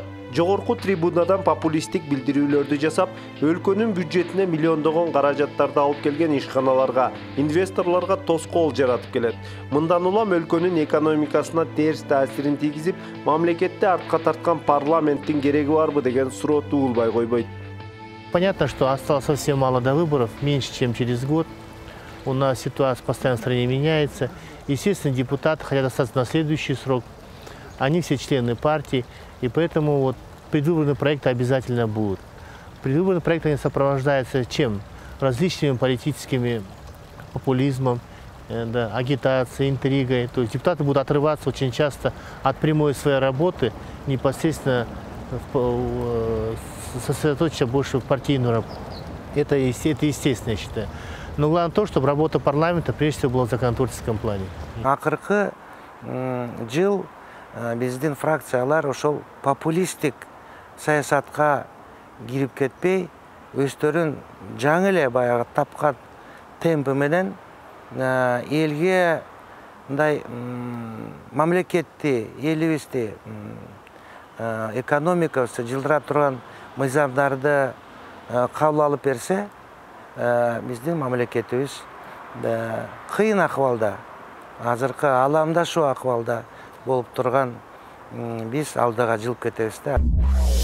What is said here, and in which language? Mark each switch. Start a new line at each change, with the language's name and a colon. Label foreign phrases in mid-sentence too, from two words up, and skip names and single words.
Kyrgyz: Жогорку трибунадан популисттик билдирүүлөрдү жасап, өлкөнүн бюджетине миллиондогон каражаттарды алып келген ишканаларга, инвесторлорго тоскоол жаратып келет. Мындан улам өлкөнүн экономикасына терс таасирин тийгизип, мамлекетти артка тарткан парламенттин кереги барбы деген суроо туулбай койбойт.
Russian: Понятно, что осталось совсем мало до выборов, меньше, чем через год. У нас ситуация постоянно в стране меняется. Естественно, депутаты хотят остаться на следующий срок. Они все члены партии, и поэтому вот предвыборные проекты обязательно будут. Предвыборные проекты они сопровождаются чем? Различными политическими популизмом, да, агитацией, интригой. То есть депутаты будут отрываться очень часто от прямой своей работы, непосредственно сосредоточиться больше в партийную работу. Это естественно, я считаю. Но главное то, чтобы работа парламента прежде всего была в законотворческом плане.
Kyrgyz: Акыркы жыл биздин фракциялар ошол популисттик саясатка кирип кетпей, өздөрүн жаңы эле баягы тапкан темпи менен элге мындай мамлекетти, элибизди, экономикабызды жылдырап турган мыйзамдарды кабыл алып берсе, биздин мамлекетибиз кыйын акыбалда, азыркы ааламдашуу акыбалда болуп турган биз алдыга жылып кетебиз да.